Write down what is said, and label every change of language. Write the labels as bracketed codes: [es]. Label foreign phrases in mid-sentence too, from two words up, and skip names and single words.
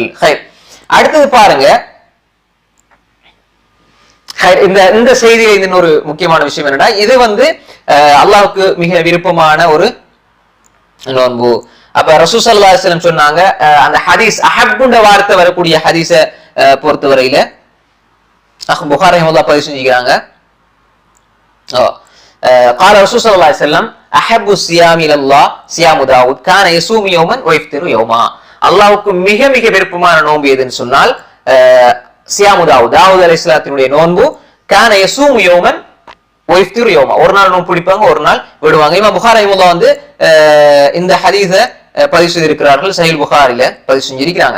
[ta] அடுத்தது பாருங்க, இந்த செய்தியில இன்னொரு முக்கியமான விஷயம் என்னன்னா, இது அல்லாஹ்வுக்கு மிக விருப்பமான ஒரு நோன்பு. அப்ப ரசூல் [ar] صلى الله عليه وسلم [ta] சொன்னாங்க, அந்த ஹதீஸ் அஹப்புன்ற வார்த்தை வரக்கூடிய ஹதீஸ பொறுத்தவரையில புகாரி ரஹிமஹுல்லாஹ் பதிவு செஞ்சுக்கிறாங்க. [ar] قال رسول صلى الله عليه وسلم احب الصيام الى الله صيام داوود كان يصوم يوما ويفطر يوما. [ta] அல்லாஹ்வுக்கு மிக மிக விருப்பமான நோன்பு எதுன்னு சொன்னால் சியாமு தாவூத் அலைஹிஸ்ஸலாத்தினுடைய நோன்பு, [ar] كان يصوم يوما ويفطر يوما, [ta] ஒரு நாள் நோன்பு பிடிப்பாங்க, ஒரு நாள் விடுவாங்க. இமாம் புகாரி ரஹிமஹுல்லாஹ் இந்த ஹதீஸை பதிவு செய்திருக்கிறார்கள், சஹீஹ் புகாரில பதிவு செஞ்சிருக்கிறாங்க.